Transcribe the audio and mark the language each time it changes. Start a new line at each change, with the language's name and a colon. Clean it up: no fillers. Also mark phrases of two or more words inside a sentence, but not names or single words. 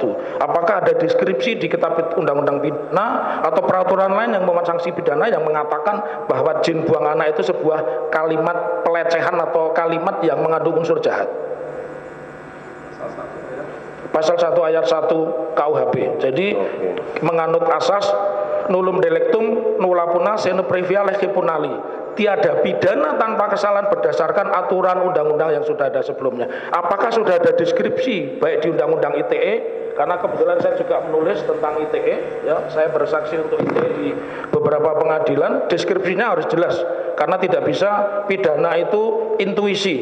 Indonesian: Apakah ada deskripsi di kitab undang-undang pidana atau peraturan lain yang memuat sanksi pidana yang mengatakan bahwa jin buang anak itu sebuah kalimat pelecehan atau kalimat yang mengandung unsur jahat? Pasal 1 ayat 1 KUHP. Jadi menganut asas
Latin: nullum delictum nulla puna sine previa lege punali.
Indonesian: Tiada pidana tanpa kesalahan berdasarkan aturan undang-undang yang sudah ada sebelumnya. Apakah sudah ada deskripsi baik di undang-undang ITE? Karena kebetulan saya juga menulis tentang ITE, ya, saya bersaksi untuk ITE di beberapa pengadilan. Deskripsinya harus jelas, karena tidak bisa pidana itu intuisi.